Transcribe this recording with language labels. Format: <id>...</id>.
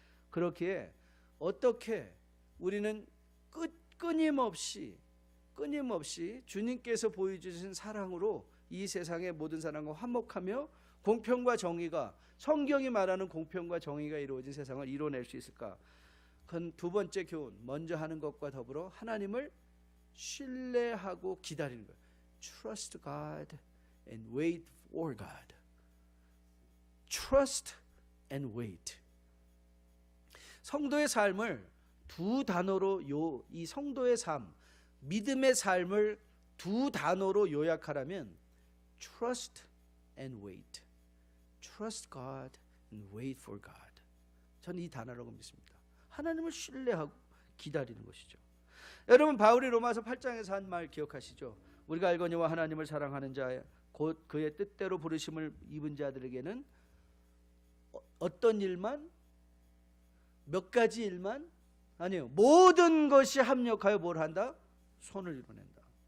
<ko>그렇기에 어떻게 우리는 끊임없이 주님께서 보여주신 사랑으로 이 세상의 모든 사람과 화목하며 공평과 정의가, 성경이 말하는 공평과 정의가 이루어진 세상을 이뤄낼 수 있을까? 그건 두 번째 교훈, 먼저 하는 것과 더불어 하나님을 신뢰하고 기다리는 거예요.</ko> <en>Trust God and wait for God. Trust and wait.</en> <ko>성도의 삶을 두 단어로 이 성도의 삶, 믿음의 삶을 두 단어로 요약하라면</ko> <en>trust and wait. Trust God and wait for God.</en> <ko>저는 이 단어라고 믿습니다. 하나님을 신뢰하고 기다리는 것이죠. 여러분, 바울이 로마서 8장에서 한 말 기억하시죠? 우리가 알거니와 하나님을 사랑하는 자 곧 그의 뜻대로 부르심을 입은 자들에게는 어떤 일만, 몇 가지 일만, 아니요, 모든 것이 합력하여 뭘 한다? 선을 이루낸다.</ko>